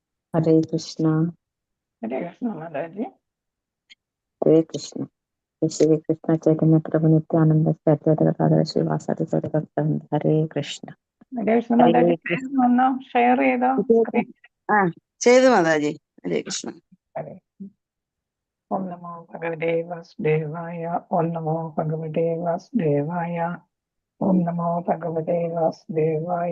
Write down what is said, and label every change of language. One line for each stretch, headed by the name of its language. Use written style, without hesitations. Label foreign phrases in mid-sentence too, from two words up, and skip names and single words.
Sanskrit: हरे कृष्णा
Hindi: माताजी।
Sanskrit: हरे कृष्णा। श्री कृष्ण चैतन्य प्रभु नित्यानंद श्रीवासादि भक्त हरे कृष्ण।
Malayalam: മാതാജി ഒന്ന് ഷെയർ ചെയ്തോ? ചെയ്തു മാതാജി.
Sanskrit: ഹരേ കൃഷ്ണ. ഓം നമോ ഭഗവതേ വാസുദേവായ. ഓം നമോ ഭഗവതേ വാസുദേവായ. ഓം നമോ ഭഗവതേ വാസുദേവായ.